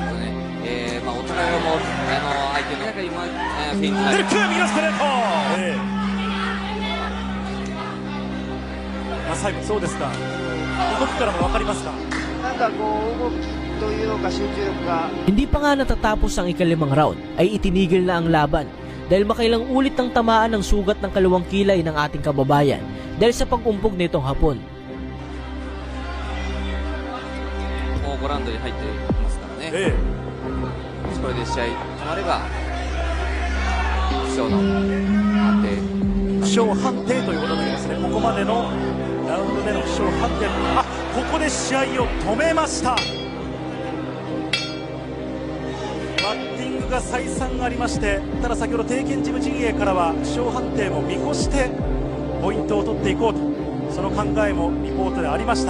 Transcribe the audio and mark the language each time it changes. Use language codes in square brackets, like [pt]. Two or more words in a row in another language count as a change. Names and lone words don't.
[ja] まあお互いはもう相手の中にフェイントなる。右のストレート。最後そうですか。動きからも分かりますか。なんかこう動きというのか集中力が。 [tl] Hindi pa nga natatapos ang ikalimang round ay itinigil na ang laban dahil makailang ulit ang tamaan ng sugat ng kaliwang kilay ng ating kababayan dahil sa pag-umpog nitong hapon. [ja] もう5ラウンドに入っていますからね。これで試合決まれば負傷の判定、負傷判定ということになりますね。ここまでのラウンドでの負傷判定、ここで試合を止めました。バッティングが再三ありまして、ただ先ほど帝拳ジム陣営からは負傷判定も見越してポイントを取っていこうと、その考えもリポートでありました。